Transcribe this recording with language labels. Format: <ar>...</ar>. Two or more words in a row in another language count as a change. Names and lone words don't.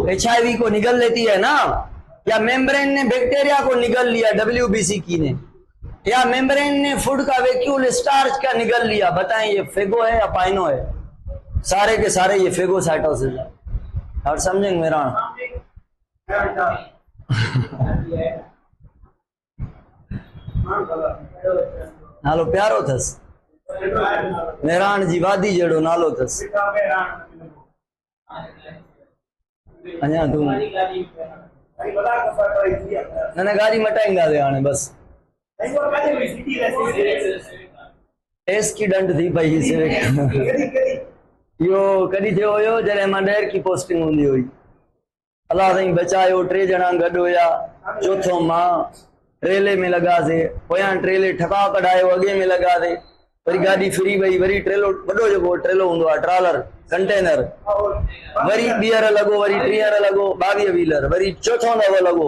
<hi>HIV को निगल लेती है ना, या मेम्ब्रेन ने बैक्टीरिया को निगल लिया WBC की ने, या मेम्ब्रेन ने फूड का वैक्यूल स्टार्च का निगल लिया। बताएं ये फेगो है या पाइनो है? सारे के सारे ये फेगोसाइटोसिस है।</hi> <sd>और समझेंगे मेरा नालो प्यारो थस, मेहरान जी वादी जड़ो नालो थस। अञा तू न गाड़ी मटाएंगा दे हाणे बस एस की डंड थी पई से यो कदी थियो हुयो जॾहिं मां ॾेर की पोस्टिंग हूंदी हुई। अल्लाह साईं बचायो, 3 ॼणा गॾु हुया, चौथो मां ट्रेले में लगासे, पोयां ट्रेले ठका कढायो, अॻे में लगासे, वरी गाॾी फिरी वई, वरी ट्रेलो वॾो जेको ट्रेलो हूंदो आहे ट्रालर कंटेनर, वरी ॿीहर लॻो, वरी 3 लॻो, 22 व्हीलर, वरी चौथों दफ़ो लॻो।</sd>